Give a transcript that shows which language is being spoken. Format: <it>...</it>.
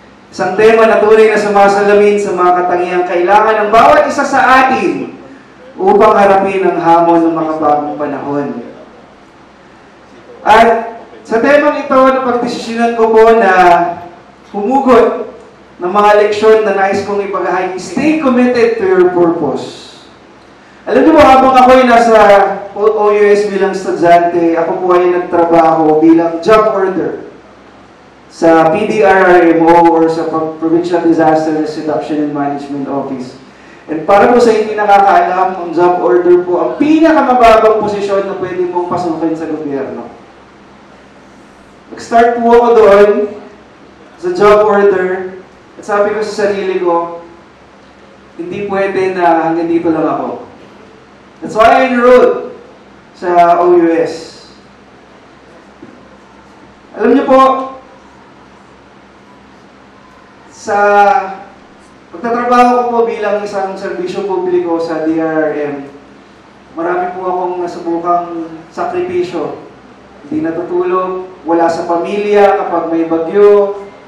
<tl>Isang tema na tunay na sumasalamin sa mga katangiang kailangan ng bawat isa sa atin upang harapin ang hamon ng makabagong panahon. At sa temang ito, napagdesisyonan ko po na humugot ng mga leksyon na nais kong ipaghahay.</tl> <en>Stay committed to your purpose.</en> <tl>Alam niyo mo, habang ako ay nasa OUS bilang estudyante, ako po ay nagtrabaho bilang job order sa PDRRMO or sa Provincial Disaster Reduction and Management Office. And para po sa hindi nakakaalam, ang job order po ang pinakamababang posisyon na pwede mong pasukin sa gobyerno. Nag-start po ako doon sa job order at sabi ko sa sarili ko, hindi pwede na hanggang dito lang ako.</tl> <en>That's why I enrolled sa OUS.</en> <tl>Alam niyo po, sa pagtatrabaho ko po bilang isang serbisyo publiko sa DRRM, marami po akong nasubukang sakripisyo. Hindi natutulog, wala sa pamilya kapag may bagyo.</tl>